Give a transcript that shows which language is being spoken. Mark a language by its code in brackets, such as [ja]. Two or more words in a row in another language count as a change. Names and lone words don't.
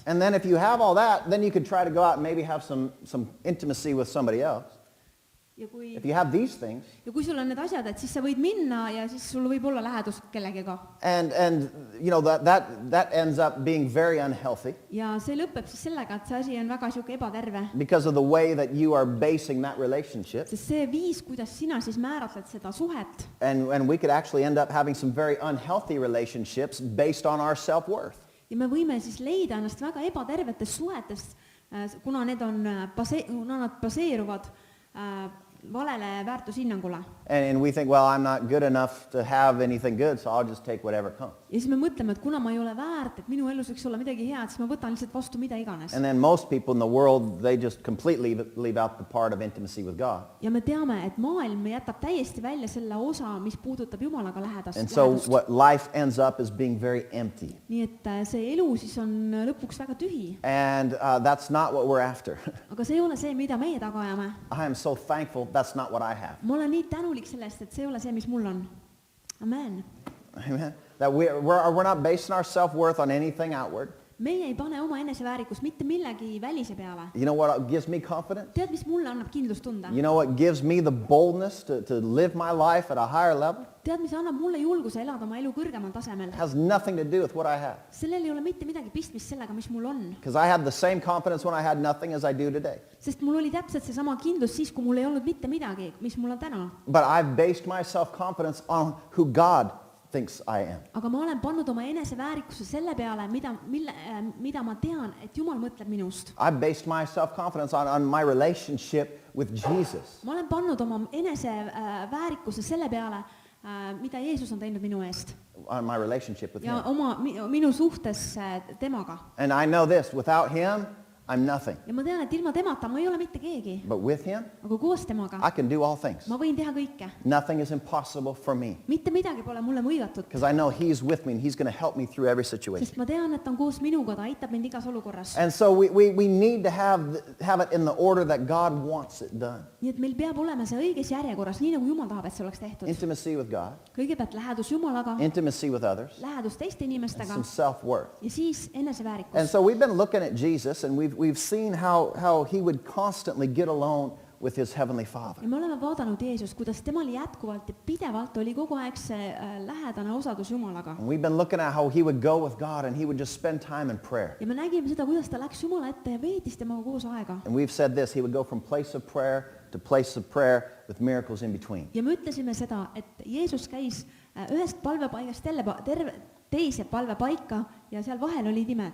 [en] And then if you have all that, then you could try to go out and maybe have some intimacy with somebody else. If you have these things. [et] Ja kui sul on need asjad, et siis sa võid minna ja siis sul võib olla lähedus kellegagi. [en] And that ends up being very unhealthy. [et] Ja see lõpeb siis sellega, et see asi on väga siuke ebaterve. [en] Because of the way that you are basing that relationship. [et] Sest see viis, kuidas sina siis määratled seda suhet. [en] And we could actually end up having some very unhealthy relationships based on our self-worth. [et] Ja me võime siis leida ennast väga ebatervetes suhetes, kuna nad baseeruvad valele väärtushinnangule. [en] And we think, well, I'm not good enough to have anything good, so I'll just take whatever comes. [et] Ja siis me mõtleme, et kuna ma ei ole väärt, et minu elus võiks olla midagi head, siis ma võtan lihtsalt vastu mida iganes. [en] And then most people in the world, they just completely leave out the part of intimacy with God. [et] Ja me teame, et maailm jätab täiesti välja selle osa, mis puudutab Jumalaga [en] And so [et] lähedust. [en] what life ends up is being very empty. [et] Nii et see elu siis on lõpuks väga tühi. [en] And that's not what we're after. [et] Aga see ei ole see, mida meie taga ajame. [en] I am so thankful that's not what I have. [et] Ma olen nii tänulik sellest, et see ei ole see, mis mul on. [en] Amen. [et] Amen. [en] That we're not basing our self-worth on anything outward. [et] Meie ei pane oma eneseväärikust mitte millegi välise peale. [en] You know what gives me confidence? [et] Tead, mis mulle annab kindlustunde? [en] You know what gives me the boldness to live my life at a higher level? [et] Tead, mis annab mulle julguse elada oma elu kõrgemal tasemel? [en] It has nothing to do with what I have. [et] Sellel ei ole mitte midagi pistmist sellega, mis mul on. [en] Because I have the same confidence when I had nothing as I do today. [et] Sest mul oli täpselt seesama kindlus siis, kui mul ei olnud mitte midagi, mis mul on täna. [en] But I've based my self-confidence on who God thinks I am. [et] Aga ma olen pannud oma eneseväärikuse selle peale, mida ma tean, et Jumal mõtleb minust. [en] I've based my self-confidence on my relationship with Jesus. [et] Ma olen pannud oma eneseväärikuse selle peale, mida Jeesus on teinud minu eest. [en] On my relationship with [et] Ja [en] Him. [et] minu suhtes temaga. [en] And I know this, without Him, I'm nothing. [et] Ja ma tean, et ilma temata ma ei ole mitte keegi. [en] But with Him, [et] Aga koos temaga [en] I can do all things. [et] ma võin teha kõike. [en] Nothing is impossible for me. [et] Mitte midagi pole mulle võigatud. [en] Because I know He's with me and He's going to help me through every situation. [et] Sest ma tean, et ta on koos minuga, ta aitab mind igas olukorras. [en] And so we need to have it in the order that God wants it done. [et] Nii et meil peab olema see õiges järjekorras, nii nagu Jumal tahab, et see oleks tehtud. [en] Intimacy with God, [et] Kõigepealt lähedus Jumalaga, [en] intimacy with others, [et] lähedus teiste [en] and [et] inimestega [en] some self-worth. [et] ja siis [en] And [et] eneseväärikus. [en] so we've been looking at Jesus and we've seen how He would constantly get alone with His Heavenly Father. [et] Ja me oleme vaadanud Jeesust, kuidas temal jätkuvalt ja pidevalt oli kogu aeg see lähedane osadus Jumalaga. [en] And we've been looking at how He would go with God and He would just spend time in prayer. [et] Ja me nägime seda, kuidas ta läks Jumala ette ja veetis temaga koos aega. [en] And we've said this, He would go from place of prayer to place of prayer with miracles in between. [et] Ja me ütlesime seda, et Jeesus käis ühest palvepaigast teise palvepaika ja seal vahel olid imed.